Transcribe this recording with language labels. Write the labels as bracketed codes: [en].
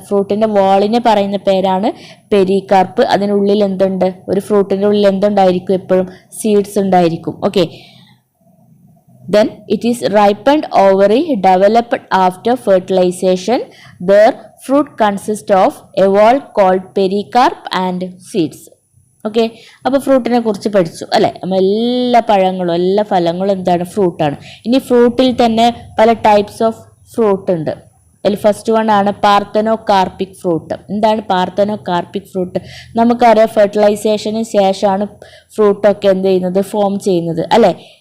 [ml] ഫ്രൂട്ടിൻ്റെ വാളിനെ പറയുന്ന പേരാണ് പെരികാർപ്പ്. അതിനുള്ളിൽ എന്തുണ്ട്, ഒരു ഫ്രൂട്ടിൻ്റെ ഉള്ളിൽ എന്തുണ്ടായിരിക്കും, എപ്പോഴും സീഡ്സ് ഉണ്ടായിരിക്കും. [en] Okay, then it is ripened ovary developed after fertilization. Their fruit consists of a wall called pericarp and seeds. [ml] Okay, അപ്പോൾ ഫ്രൂട്ടിനെ കുറിച്ച് പഠിച്ചു അല്ലേ. നമ്മൾ എല്ലാ പഴങ്ങളും എല്ലാ ഫലങ്ങളും എന്താണ്, ഫ്രൂട്ടാണ്. ഇനി ഫ്രൂട്ടിൽ തന്നെ പല ടൈപ്സ് ഓഫ് ഫ്രൂട്ട് ഉണ്ട്. അതിൽ ഫസ്റ്റ് വൺ ആണ് പാർത്തനോകാർപ്പിക് ഫ്രൂട്ട്. എന്താണ് പാർത്തനോകാർപ്പിക് ഫ്രൂട്ട്? നമുക്കറിയാം ഫെർട്ടിലൈസേഷന് ശേഷമാണ് ഫ്രൂട്ടൊക്കെ എന്ത് ചെയ്യുന്നത്, ഫോം ചെയ്യുന്നത് അല്ലേ.